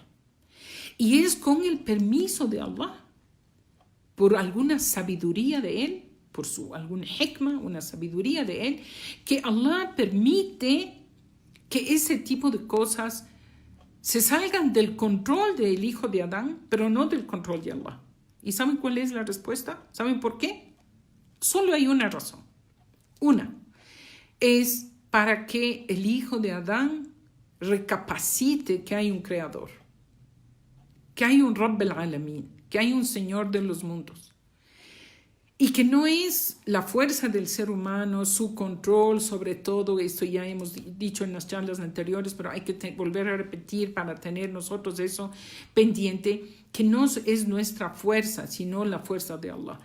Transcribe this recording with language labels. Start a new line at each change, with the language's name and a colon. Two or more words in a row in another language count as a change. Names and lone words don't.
Spanish: Y es con el permiso de Allah, por alguna sabiduría de Él, por algún hikmah, una sabiduría de Él, que Allah permite que ese tipo de cosas se salgan del control del hijo de Adán, pero no del control de Allah. ¿Y saben cuál es la respuesta? ¿Saben por qué? Solo hay una razón. Una es para que el hijo de Adán recapacite que hay un creador, que hay un
Arabic: رب العالمين,
Spanish: que hay un Señor de los mundos. Y que no es la fuerza del ser humano, su control sobre todo, esto ya hemos dicho en las charlas anteriores, pero hay que volver a repetir para tener nosotros eso pendiente, que no es nuestra fuerza, sino la fuerza de Allah.